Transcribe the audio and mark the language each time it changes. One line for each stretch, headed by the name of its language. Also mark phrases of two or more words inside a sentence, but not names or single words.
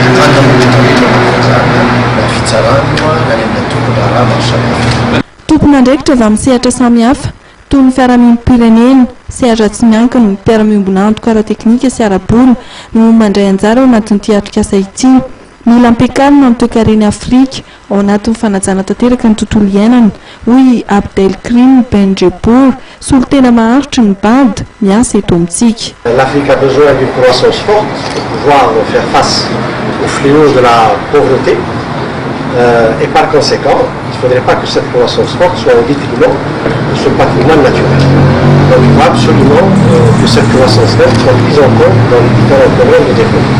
Malagasy: tompona ndraikitra avy amin'ny sehatra samihafa toy ny fiarahamonim-pirenena, sehatra tsy miankina, ny mpiara-miombona antoka ara-teknika sy ara-bola no mandray anjara ao anatin'ity atrikasa ity. Mila ampiakarina ny toe-karena Afrika ao anatin'ny fanajana tanteraka ny tontolo iainana, hoy Abdelkrim Benjebour, solotena maharitra ny BAD miasa eto amintsika.
French: L'Afrique a besoin d'une croissance forte pour pouvoir faire face au fléau de la pauvreté et par conséquent, il ne faudrait pas que cette croissance forte soit au détriment de son patrimoine naturel. Donc il faut absolument que cette croissance forte soit prise en compte dans les différents programmes de développement.